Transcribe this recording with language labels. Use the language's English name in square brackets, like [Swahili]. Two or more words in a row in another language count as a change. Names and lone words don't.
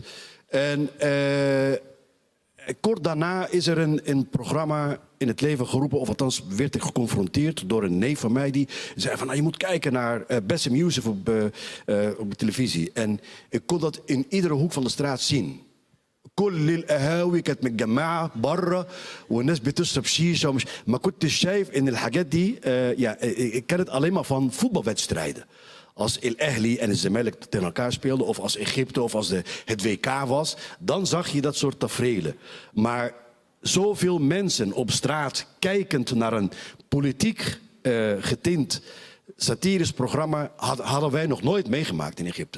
[Dutch] En kort daarna is er een programma in het leven geroepen, of althans werd ik geconfronteerd door een neef van mij die zei van, nou, je moet kijken naar Bassem Youssef op de televisie. En ik kon dat in iedere hoek van de straat zien. [Arabic] كل القهاوي كانت متجمعه بره والناس بتشرب شيشه ما كنتش شايف ان الحاجات دي كانت [Dutch] alleen maar van voetbalwedstrijden. Als El Ahly en het Zamalek tegen elkaar speelden, of als Egypte, of als het WK was, dan zag je dat soort taferelen. Maar zoveel mensen op straat kijkend naar een politiek getint satirisch programma hadden wij nog nooit meegemaakt in Egypte.